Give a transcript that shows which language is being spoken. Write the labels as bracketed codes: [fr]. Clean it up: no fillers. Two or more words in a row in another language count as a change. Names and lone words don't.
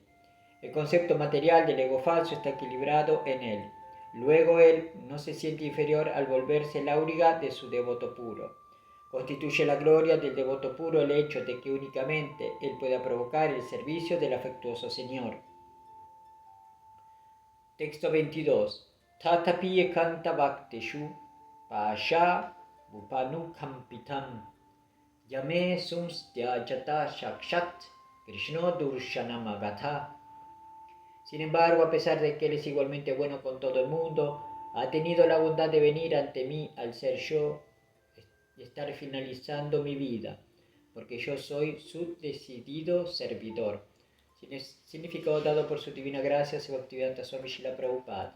[es] El concepto material del ego falso está equilibrado en Él. Luego Él no se siente inferior al volverse el áuriga de su devoto puro. Constituye la gloria del devoto puro el hecho de que únicamente Él pueda provocar el servicio del afectuoso Señor. Texto 22. [sa] तथापि एकान्तभक्तेषु पश्य भूपानुकम्पितम् यन्मे असूंस्त्यजतः साक्षात् कृष्णो दर्शनमागतः. [es] Sin embargo, a pesar de que Él es igualmente bueno con todo el mundo, ha tenido la bondad de venir ante mí al ser yo y estar finalizando mi vida, porque yo soy su decidido servidor. Significado dado por su divina gracia, Bhaktivedanta Swami Srila Prabhupada.